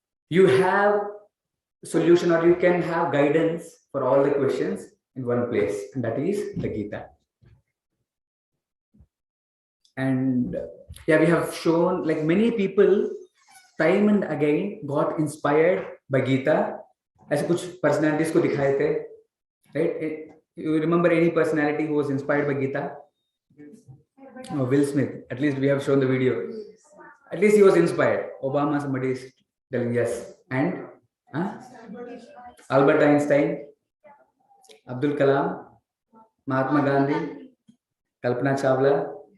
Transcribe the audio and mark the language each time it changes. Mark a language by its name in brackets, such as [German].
[English] You have solution, or you can have guidance for all the questions in one place, and that is the Gita. And yeah, we have shown like many people time and again got inspired by Gita. [Hindi] ऐसे कुछ personalities को दिखाए थे, right? [English] You remember any personality who was inspired by Gita? Oh, Will Smith. At least we have shown the video. At least he was inspired. Obama, somebody is telling yes. And Albert Einstein, Abdul Kalam, Mahatma Gandhi, Kalpana Chawla.